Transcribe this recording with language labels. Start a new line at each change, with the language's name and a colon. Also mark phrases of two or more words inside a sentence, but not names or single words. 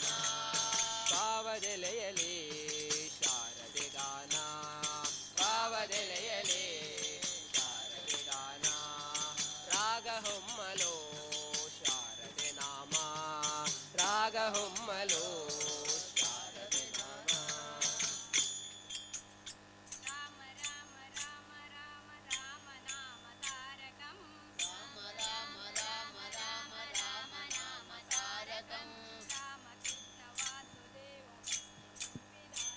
Kannada: ಭಾವದೆಲೆಯಲಿ ಶಾರದೆ ಗಾನ, ಭಾವದೆಲೆಯಲಿ ಶಾರದೆ ಗಾನ, ರಾಗ ಹೊಮ್ಮಲು ಶಾರದೆ ನಾಮ, ರಾಗ ಹೊಮ್ಮಲು ಶಾರದೆ ನಾಮ.
Sanskrit: ರಾಮ ರಾಮ ರಾಮ ರಾಮ ರಾಮ ನಾಮ ತಾರಕಂ, ರಾಮ ರಾಮ ರಾಮ ರಾಮ ರಾಮ ನಾಮ ತಾರಕಂ, ರಾಮ ಕೃಷ್ಣ ವಾಸುದೇವ